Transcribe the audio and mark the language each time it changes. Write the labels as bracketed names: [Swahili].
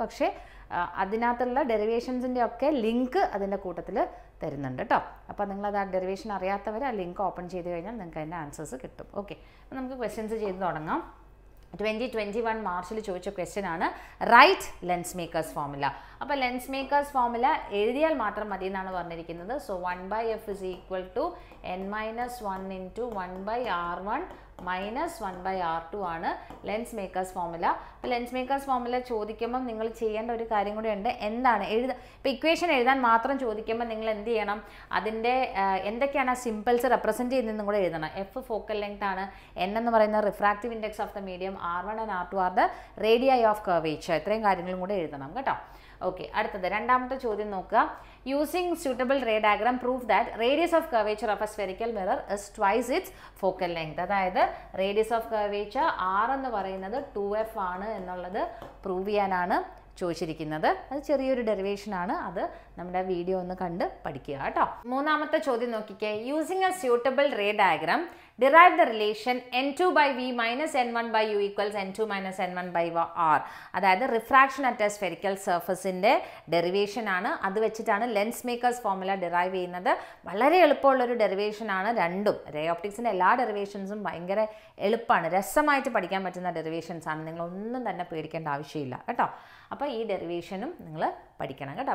[Malayalam] പക്ഷേ അതിനകത്തുള്ള ഡെറിവേഷൻസിൻ്റെ ഒക്കെ ലിങ്ക് അതിൻ്റെ കൂട്ടത്തിൽ തരുന്നുണ്ട് കേട്ടോ. അപ്പോൾ നിങ്ങളത് ആ ഡെറിവേഷൻ അറിയാത്തവർ ആ ലിങ്ക് ഓപ്പൺ ചെയ്ത് കഴിഞ്ഞാൽ നിങ്ങൾക്ക് അതിൻ്റെ ആൻസേഴ്സ് കിട്ടും. ഓക്കെ, അപ്പോൾ നമുക്ക് ക്വസ്റ്റ്യൻസ് ചെയ്ത് തുടങ്ങാം. 2021 മാർച്ചിൽ ചോദിച്ച ക്വസ്റ്റ്യൻ ആണ് റൈറ്റ് ലെൻസ് മേക്കേഴ്സ് ഫോർമുല. അപ്പോൾ ലെൻസ് മേക്കേഴ്സ് ഫോർമുല എഴുതിയാൽ മാത്രം മതി എന്നാണ് പറഞ്ഞിരിക്കുന്നത്. [English] So 1/f is equal to n-1 into 1/r1 minus 1/r2 ആണ് lens makers formula. [Malayalam] അപ്പോൾ ലെൻസ് മേക്കേഴ്സ് ഫോർമുല ചോദിക്കുമ്പം നിങ്ങൾ ചെയ്യേണ്ട ഒരു കാര്യം കൂടെ ഉണ്ട്. എന്താണ് ഇപ്പോൾ ഇക്വേഷൻ എഴുതാൻ മാത്രം ചോദിക്കുമ്പോൾ നിങ്ങൾ എന്ത് ചെയ്യണം, അതിൻ്റെ എന്തൊക്കെയാണ് ആ സിമ്പിൾസ് റെപ്രസെൻറ്റ് ചെയ്യുന്നതെന്നും കൂടെ എഴുതണം. [English] F focal length [Malayalam] ആണ്, എൻ എന്ന് പറയുന്ന [English] Refractive index of the medium, R1 and R2 are the radii of curvature. [Malayalam] ഇത്രയും കാര്യങ്ങളും കൂടെ എഴുതണം കേട്ടോ. ഓക്കെ, അടുത്തത് രണ്ടാമത്തെ ചോദ്യം നോക്കുക. [English] Using suitable ray diagram proof that radius of curvature of a spherical mirror is twice its focal length. [Malayalam] അതായത് റേഡിയസ് ഓഫ് കർവേച്ചർ R എന്ന് പറയുന്നത് 2f ആണ് എന്നുള്ളത് പ്രൂവ് ചെയ്യാനാണ് ചോദിച്ചിരിക്കുന്നത്. അത് ചെറിയൊരു ഡെറിവേഷനാണ്, അത് നമ്മുടെ വീഡിയോ ഒന്ന് കണ്ട് പഠിക്കുക കേട്ടോ. മൂന്നാമത്തെ ചോദ്യം നോക്കിക്കേ. [English] Using a suitable ray diagram derive the relation n2/v minus n1/u equals n2 minus n1/r. [Malayalam] അതായത് refraction at A spherical സർഫസിൻ്റെ derivation ആണ്. അത് വെച്ചിട്ടാണ് ലെൻസ് മേക്കേഴ്സ് ഫോർമുല ഡിറൈവ് ചെയ്യുന്നത്. വളരെ എളുപ്പമുള്ളൊരു ഡെറിവേഷൻ ആണ് രണ്ടും. റേ ഓപ്റ്റിക്സിൻ്റെ എല്ലാ ഡെറിവേഷൻസും ഭയങ്കര എളുപ്പമാണ്, രസമായിട്ട് പഠിക്കാൻ പറ്റുന്ന ഡെറിവേഷൻസ് ആണ്. നിങ്ങളൊന്നും തന്നെ പേടിക്കേണ്ട ആവശ്യമില്ല കേട്ടോ. അപ്പോൾ ഈ ഡെറിവേഷനും നിങ്ങൾ പഠിക്കണം കേട്ടോ.